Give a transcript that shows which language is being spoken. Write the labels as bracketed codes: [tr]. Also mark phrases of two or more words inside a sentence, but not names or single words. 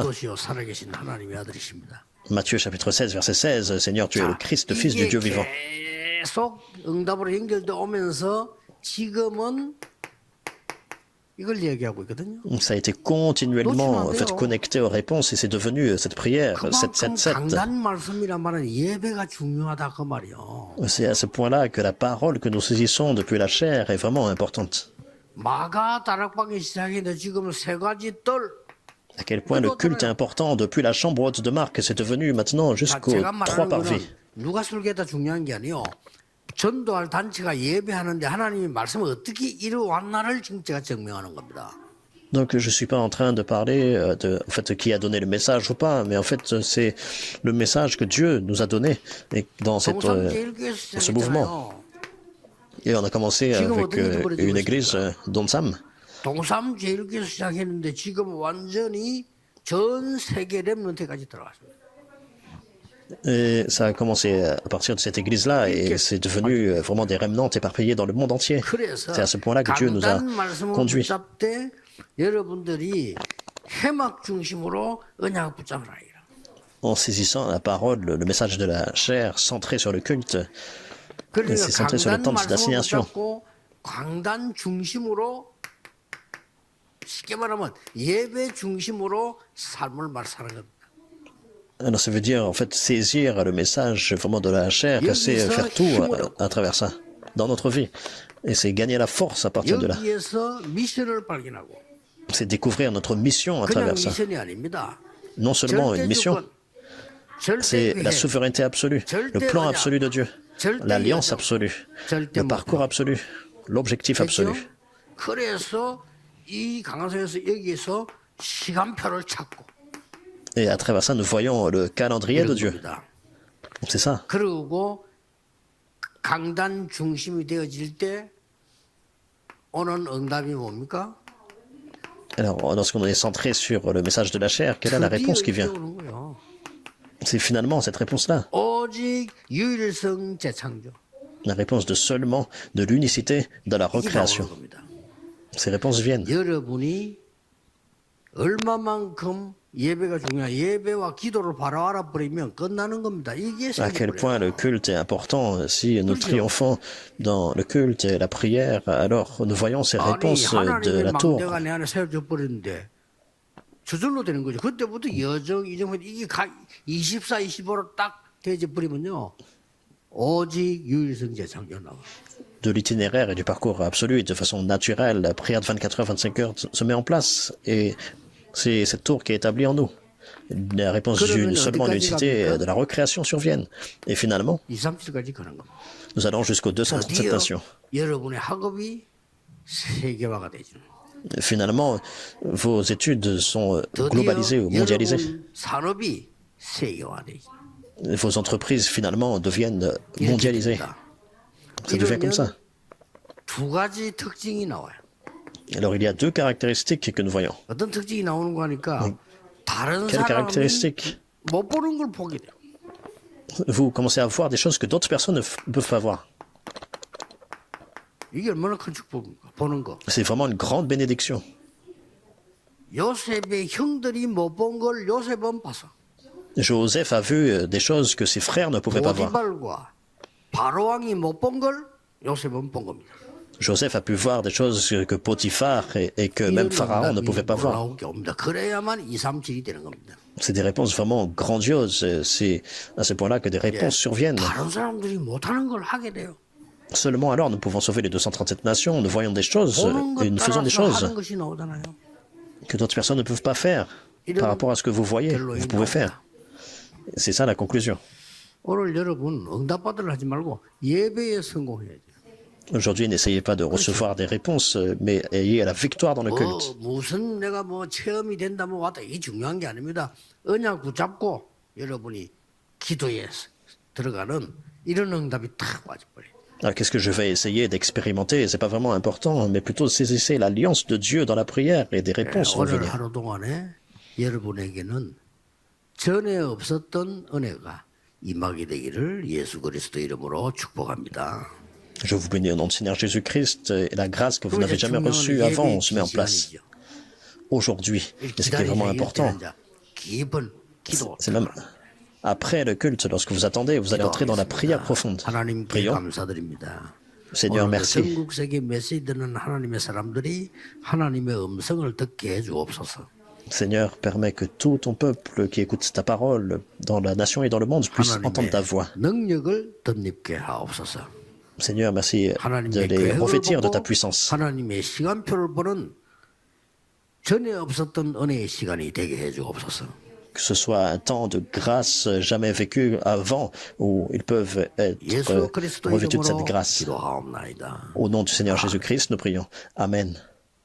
[ko] 살아계신 하나님의 아들이십니다. [fr] Matthieu chapitre 16, verset 16, Seigneur, tu es le Christ, le Fils du Dieu vivant. [ko] 계속 응답으로 연결돼 오면서 지금은 이걸 얘기하고 있거든요. [fr] Ça a été continuellement en fait, connecté aux réponses et c'est devenu cette prière, 777. [ko] 강단 말씀이란 말은 예배가 중요하다 그 말이요. [fr] C'est à ce point-là que la parole que nous saisissons depuis la chair est vraiment importante. [ko] 마가 다락방이 시작했는데 지금 세 가지 뜰. [fr] À quel point le culte est important depuis la chambre haute de Marc, c'est devenu maintenant jusqu'aux 3 parvis. [ko] 누가 설계다 중요한 게 아니요. 전도할 단체가 예배하는데 하나님이 말씀을 어떻게 이루어왔나를 지금 제가 증명하는 겁니다. [fr] Donc je suis pas en train de parler de en fait qui a donné le message ou pas, mais en fait c'est le message que Dieu nous a donné et dans cette [ko] 동삼제일교회에서 [fr] ce mouvement. [ko] 시작했잖아요. [fr] Et on a commencé avec une église d'Onsam. [ko] 동삼제일교회에서 시작했는데 지금 완전히 전 세계 렘넌트까지 들어갔습니다. [fr] Et ça a commencé à partir de cette église-là et c'est devenu vraiment des remnants éparpillés dans le monde entier. [ko] 그래서 [fr] C'est à ce point-là que Dieu nous a [ko] 강단 말씀을 [fr] conduits. [ko] 붙잡되 여러분들이 해막 중심으로 언약을 붙잡으라. [fr] En saisissant la parole, le message de la chair centré sur le culte, [ko] 그러니까 [fr] c'est centré sur le [ko] 강단 [fr] temps [ko] 말씀을 [fr] d'assignation. [ko] 붙잡고 강단 중심으로 쉽게 말하면 예배 중심으로 삶을 사는 겁니다. [fr] Alors ça veut dire en fait saisir le message vraiment de la chair, c'est faire tout à travers ça dans notre vie. Et c'est gagner la force à partir de là. [ko] 여기에서 미션을 발견하고 [fr] C'est découvrir notre mission à [ko] 그냥 [fr] travers ça. [ko] 미션이 아닙니다. [fr] Non seulement une mission, c'est la [ko] 절대 [fr] souveraineté absolue, le plan absolu de Dieu, l'alliance absolue, le parcours absolu, l'objectif absolu. [ko] 그래서 이 강화서에서 여기에서 시간표를 찾고 [fr] Et à travers ça, nous voyons le calendrier de Dieu. [ko] 겁니다. [fr] C'est ça. [ko] 그리고 강단 중심이 되어질 때 오는 응답이 뭡니까? [fr] Alors, lorsqu'on est centré sur le message de la chair, quelle est la réponse qui vient? [ko] 오는 거예요. [fr] C'est finalement cette réponse-là, [ko] 오직 유일성 재창조. [fr] la réponse de seulement de l'unicité dans la [ko] 이게 나오는 [fr] recréation. [ko] 겁니다. [fr] Ces réponses viennent. [ko] 여러분이 얼마만큼 예배가 중요한 예배와 기도를 바로 알아버리면 끝나는 겁니다. 이게 [fr] À quel point le culte est important. Si nous triomphons dans le culte et la prière, alors nous voyons ces [ko] 아니 [fr] réponses de [ko] 하나님의 [fr] la tour. [ko] 망대가 내 안에 세워져 버렸는데 저절로 되는 거죠. 그때부터 여정 이정도 이게 24, 25로 딱 되어져 버리면요. 오직 유일성 재창조 나와. [fr] De l'itinéraire et du parcours absolu, de façon naturelle, la prière de 24 heures, 25 heures se met en place. Et c'est cette tour qui est établie en nous. La réponse seulement l'unicité de la recréation survienne. Et finalement, 2, [ko] 37까지 가는 겁니다. [fr] nous allons jusqu'aux 237 [ko] 드디어 [fr] nations. [ko] 여러분의 학업이 세계화가 되죠. [fr] Et finalement, vos études sont [ko] 드디어 [fr] globalisées ou mondialisées. [ko] 여러분 산업이 세계화되죠. [fr] Vos entreprises, finalement, deviennent mondialisées. Ça devient comme ça. [ko] 두 가지 특징이 나와요. [fr] Alors, il y a deux caractéristiques que nous voyons. [ko] 어떤 특징이 나오는 거 하니까 다른 [fr] Quelles [ko] 사람이 [fr] caractéristiques? [ko] 못 보는 걸 보게 돼요. [fr] Vous commencez à voir des choses que d'autres personnes ne peuvent pas voir. [ko] 이게 얼마나 큰 축복입니까? 보는 거. [fr] C'est vraiment une grande bénédiction. [ko] 요셉의 형들이 못 본 걸 요셉은 봤어. [fr] Joseph a vu des choses que ses frères ne pouvaient pas voir. [ko] 보디발과 바로왕이 못 본 걸 요셉은 본 겁니다. [fr] Joseph a pu voir des choses que Potiphar et que même Pharaon ne pouvait pas voir. [ko] 올라오게 옵니다. 그래야만 2, 3, 7이 되는 겁니다. [fr] C'est des réponses vraiment grandioses. C'est à ce point-là que des réponses surviennent. [ko] 다른 사람들이 못하는 걸 하게 돼요. [fr] Seulement alors nous pouvons sauver les 237 nations, nous voyons des choses [ko] 보는 [fr] et nous [ko] 것 [fr] faisons des [ko] 따라서 [fr] choses [ko] 하는 것이 나오잖아요. [fr] que d'autres personnes ne peuvent pas faire par rapport à ce que vous voyez, vous pouvez faire. C'est ça la conclusion. [ko] 오늘 여러분 응답받으려 하지 말고 예배에 성공해야 돼요. [fr] Aujourd'hui, n'essayez pas de recevoir des réponses, mais ayez la victoire dans le culte. [ko] 무슨 내가 뭐 체험이 된다 뭐 왔다 이게 중요한 게 아닙니다. 언약 붙잡고 여러분이 기도에 들어가는 이런 응답이 탁 와져버려요. [fr] Alors, qu'est-ce que je vais essayer d'expérimenter? C'est pas vraiment important, mais plutôt saisissez l'alliance de Dieu dans la prière et des réponses vont [ko] 오늘 [fr] venir. [ko] 하루 동안에 여러분에게는 전에 없었던 은혜가 임하게 되기를 예수 그리스도 이름으로 축복합니다. [fr] Je vous bénis au nom du Seigneur Jésus-Christ et la grâce que vous n'avez jamais reçue avant se met en place aujourd'hui. Et ce qui est vraiment important, [ko] 깊은 기도. [fr] c'est même après le culte, lorsque vous attendez, vous allez entrer dans la prière profonde. [ko] 하나님께 [fr] Prions. [ko] 감사드립니다. [fr] Seigneur, [ko] 오늘 [fr] merci. [ko] 전국 세계 메시지 듣는 하나님의 사람들이 하나님의 음성을 듣게 해주옵소서. [fr] Seigneur, permets que tout ton peuple qui écoute ta parole dans la nation et dans le monde puisse entendre ta voix. [ko] 능력을 덧입게 하옵소서. [fr] Seigneur, merci de [ko] 하나님의 [fr] les [ko] 계획을 [fr] revêtir de [ko] 보고 [fr] ta puissance. [ko] 하나님의 시간표를 보는 전에 없었던 은혜의 시간이 되게 해주옵소서. [fr] que ce soit un temps de grâce jamais vécu avant, où ils peuvent être [ko] 예수 그리스도 [fr] revêtus de cette [ko] 이름으로 [fr] grâce. [ko] 기도하옵나이다. [fr] Au nom du Seigneur Jésus-Christ, nous prions. Amen.